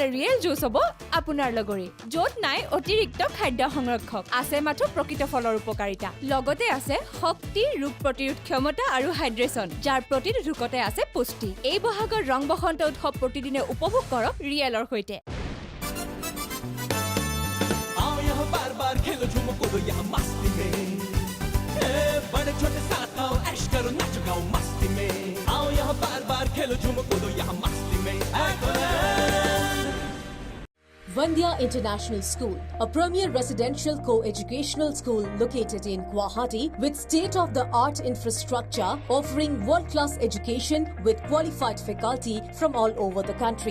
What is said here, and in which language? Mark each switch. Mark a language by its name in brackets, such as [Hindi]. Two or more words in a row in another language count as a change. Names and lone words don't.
[Assamese] ৰিয়েল জুচ হ'ব আপোনাৰ লগৰি য'ত নাই অতিৰিক্ত খাদ্য সংৰক্ষক আছে মাথো প্ৰকৃত ফলৰ উপকাৰিতা লগতে আছে শক্তি ৰোগ প্ৰতিৰোধ ক্ষমতা আৰু হাইড্ৰেচন যাৰ প্ৰতিৰোধকতে আছে পুষ্টি এই বহাগৰ ৰং বসন্ত উৎসৱ প্ৰতিদিনে উপভোগ কৰক ৰিয়েলৰ সৈতে [Hindi] आओ यहाँ बार बार खेलो झूमो कूदो यहाँ मस्ती में बड़े छोटे साथ आओ ऐश करो नाचो गाओ मस्ती में आओ यहाँ बार बार खेलो झूमो कूदो यहाँ मस्ती में [English] Vandya International School, a premier residential co-educational school located in Guwahati with state-of-the-art infrastructure offering world-class education with qualified faculty from all over the country.